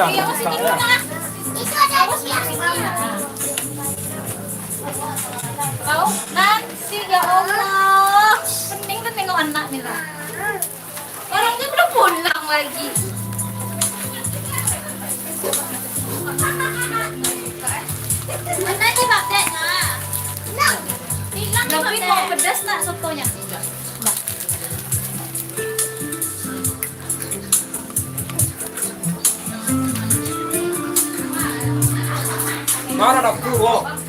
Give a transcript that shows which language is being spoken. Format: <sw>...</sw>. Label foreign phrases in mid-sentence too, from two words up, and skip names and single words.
<id>Iya, masih di mana? Itu ada di sini. Kau nanti</id> <ar>يا الله.</ar> <id>Pening kan tengok anak Mila. Orangnya belum pulang lagi. Mana sih Pak Dek? Tapi kok pedas nak sotonya? Mana dapku, wo?</id>